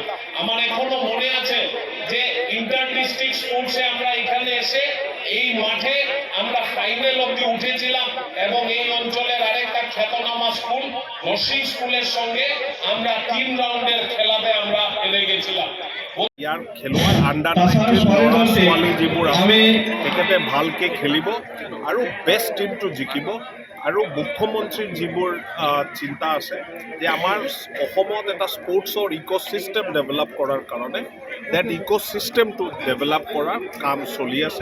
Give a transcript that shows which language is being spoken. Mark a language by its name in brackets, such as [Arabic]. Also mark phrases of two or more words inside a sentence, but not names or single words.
[Bangla] আমার এখনো মনে আছে যে ইন্টার ডিস্ট্রিক্ট স্পোর্টসে আমরা এখানে এসে এই মাঠে আমরা ফাইনাল অবধি উঠেছিলাম এবং এই অঞ্চলের আরেকটা খ্যাতনামা স্কুল নরসিং স্কুলের সঙ্গে আমরা 3 রাউন্ডের খেলাতে আমরা হেরে গেছিলাম। [Assamese] ইয়াৰ খেলুৱৈ আণ্ডাৰ 19 ল'ৰা ছোৱালী যিবোৰ আছে তেখেতে ভালকে খেলিব আৰু [English] best team [Assamese] জিকিব। আৰু মুখ্যমন্ত্ৰীৰ যিবোৰ চিন্তা আছে যে আমাৰ অসমত এটা স্পৰ্টছৰ [English] ecosystem develop [Assamese] কৰাৰ কাৰণে [English] that ecosystem develop [Assamese] কৰাৰ কাম চলি আছে।